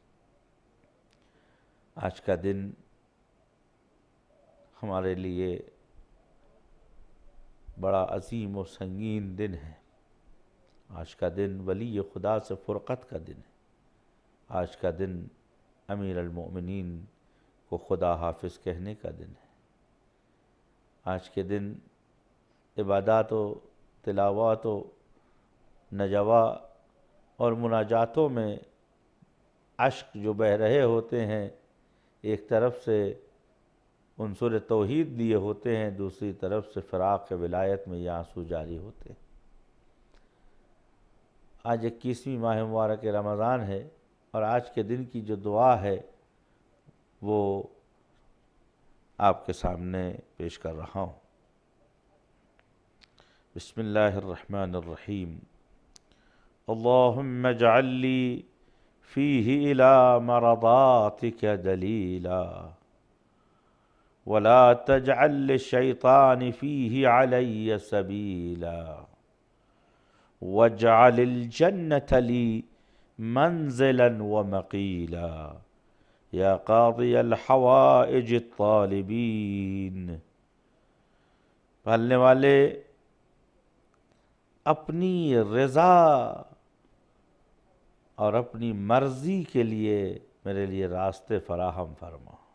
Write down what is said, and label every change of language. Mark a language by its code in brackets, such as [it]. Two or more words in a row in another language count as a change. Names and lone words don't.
[ur] آج کا دن ہمارے لیے بڑا عظیم و سنگین دن ہے۔ آج کا دن ولی خدا سے فرقت کا دن ہے۔ آج کا دن امیر المؤمنین کو خدا حافظ کہنے کا دن ہے۔ آج کے دن عبادات و تلاوات و نجوا اور مناجاتوں میں اشک جو بہہ رہے ہوتے ہیں، ایک طرف سے عنصر توحید لیے ہوتے ہیں، دوسری طرف سے فراق ولایت میں یہ آنسو جاری ہوتے ہیں۔ آج 21ویں ماہ مبارک رمضان ہے، اور آج کے دن کی جو دعا ہے وہ آپ کے سامنے پیش کر رہا ہوں۔ [ar] بسم اللہ الرحمن الرحیم۔ اللہم اجعل لی فیہ الی مرضاتک دلیلا ولا تجعل للشیطان فیہ علی سبیلا واجعل الجنة لی منزلا ومقیلا یا قاضی الحوائج الطالبین۔ [ur] پالنے والے، اپنی رضا اور اپنی مرضی کے لیے میرے لیے راستے فراہم فرما۔